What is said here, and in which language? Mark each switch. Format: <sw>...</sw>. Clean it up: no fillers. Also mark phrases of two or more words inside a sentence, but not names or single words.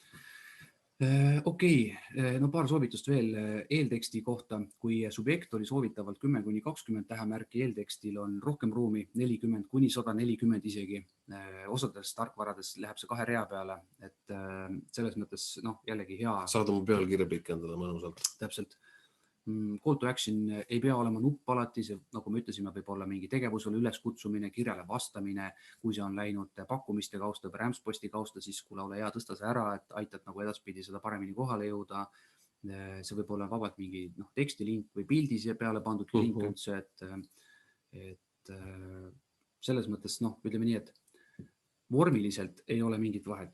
<et>Okei, no paar soovitust veel eelteksti kohta. Kui subjekt oli soovitavalt 10-20 tähemärki, eeltekstil on rohkem ruumi, 40-140 isegi. Osades tarkvarades läheb see 2 rea peale, et selles mõttes jällegi hea. Saad oma pealkirja pikendada mõnusalt. Täpselt.</et> <en>Call to action</en> <et>ei pea olema nupp alati, see, nagu me ütlesime, võib olla mingi tegevusele üleskutsumine, kirjale vastamine, kui see on läinud pakkumiste kausta või rämpsposti kausta, siis kuule, ole hea, tõsta see ära, et aitad nagu edaspidi seda paremini kohale jõuda. See võib olla vabalt mingi tekstilink või pildis peale pandud link üldse, et selles mõttes, ütleme nii, et vormiliselt ei ole mingit vahet.</et>